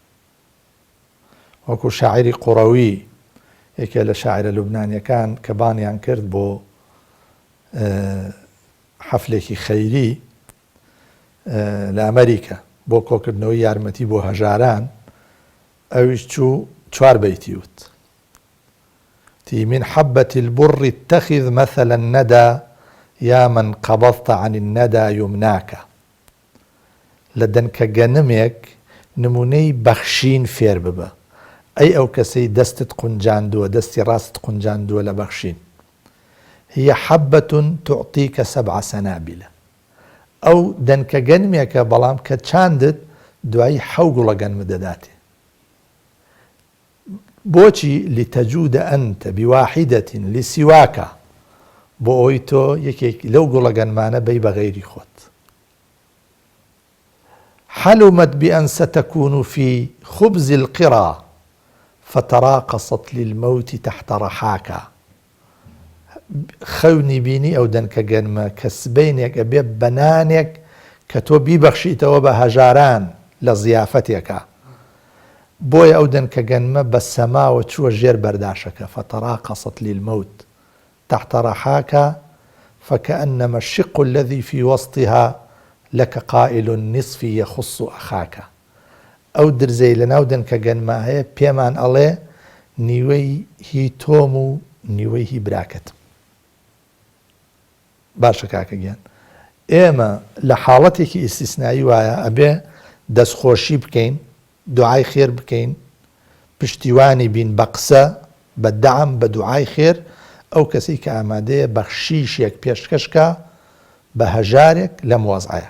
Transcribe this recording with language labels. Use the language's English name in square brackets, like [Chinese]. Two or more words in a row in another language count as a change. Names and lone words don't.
[Central Kurdish] وەکو شاعری قوڕەوی یەکێ لە شاعرە لوبنانیەکان کە بانیان کرد بۆ حەفلێکی خەیری لە ئەمریکا بۆ کۆکردنەوەی یارمەتی بۆ هەژاران ئەویش چوو چوار بەیتی وت [Arabic] من حبة البر اتخذ مثل الندى يا من قبضت عن الندى يمناك [Central Kurdish] لدنك گەنمێک نمونەی بەخشین فێر ببە ئەی ئەو کەسەی دەستت قونجاندووە دەستی ڕاست قونجاندووە لە بەخشین [Arabic] هي حبة تعطيك 7 سنابل [Central Kurdish] ئەو دەنکە گەنمێکە بەڵام کە چاندت دوایی 7 گوڵە گەنم دەداتێ بۆچی [Arabic] لتەجود ئەنتە بواحدة لسواکە [Central Kurdish] بۆ ئەوی تۆ یەکێک لەو گوڵە گەنمانە بەی بە غەیری خۆت [Arabic] حلمت بأن ستكون في خبز القرى فتراقصت للموت تحت رحاك [Central Kurdish] خەونی بینی ئەو دەنکە گەنمە کە سبەینێک ئەبێ بەنانێک کە تۆ بیبەخشیتەوە بە هەژاران لە زیافەتێکە بۆیە ئەو دەنکە گەنمە بە سەماوە چووە ژێر بەرداشەکە [Arabic] فتراقصت للموت تحت رحاك فكأنما الشق الذي في وسطها لك قائل النصف يخص أخاك [Central Kurdish] ئەو درزەی لە ناو دەنکە گەنمە هەیە پێمان ئەڵێ نیوەی هی تۆم و نیوەی هی براکەتم باشە کاکە گیان ئێمە لە حاڵەتێکی ئیسtisnایی وایە ئەبێ دەستخۆشی بکەین دوعای خێر بکەین پشتیوانی بین بە قسە بە دەعم بە دوعای خێر ئەو کەسی کە ئامادەیە بەخشیشێک پێشکەشکە بە هەژارێک لەم وەزعەیە